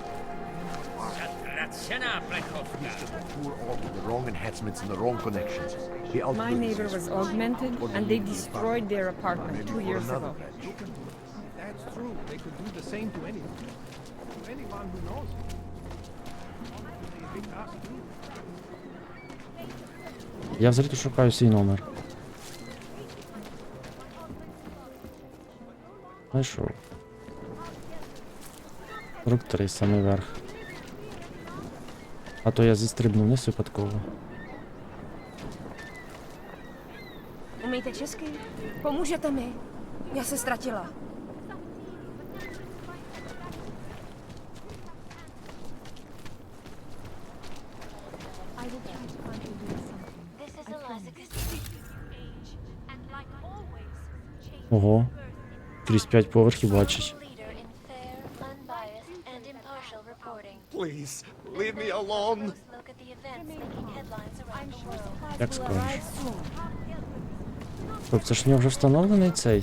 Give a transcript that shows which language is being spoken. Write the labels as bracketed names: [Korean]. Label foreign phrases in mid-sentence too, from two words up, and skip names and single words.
[English] Poor org with the wrong enhancements and the wrong connections. My neighbor was augmented, and they destroyed their apartment 2 years ago. That's true. They could do the same to anyone. To anyone who knows. They hate us too. [Ukrainian] Я взагалі шукаю свій номер. Знайшов. 43, самий верх. А то я зістрибнув вниз випадково. [Czech] Umíte česky? Pomůžete mi? Já se ztratila. [Ukrainian] Ого. Крізь 5 поверхів бачить. [English] Please, leave me alone. [Ukrainian] Як скажеш. Стоп, це ж в нього вже встановлений цей?